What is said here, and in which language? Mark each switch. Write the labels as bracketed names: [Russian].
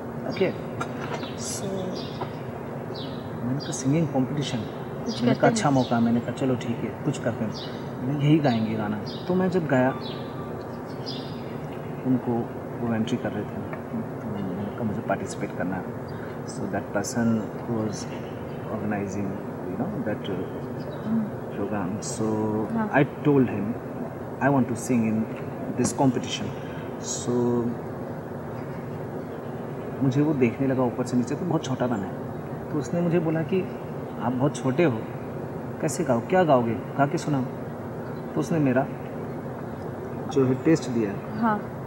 [Hindi] Okay, सो मैंने कहा singing competition, मैंने कहा अच्छा मौका। मैंने कहा चलो ठीक है, कुछ करते हैं, मैं यही गाएंगे गाना। तो मैं जब गाया, उनको वो एंट्री कर रहे थे, तो मुझे पार्टिसिपेट करना है। So that person was organising that [English] program, so I told him I want to sing in this competition. [Hindi] So मुझे वो देखने लगा ऊपर से नीचे, तो बहुत छोटा बना है। तो उसने मुझे बोला कि आप बहुत छोटे हो, कैसे गाओ, क्या गाओगे, गा के सुनाओ। तो उसने मेरा जो है टेस्ट दिया। हाँ।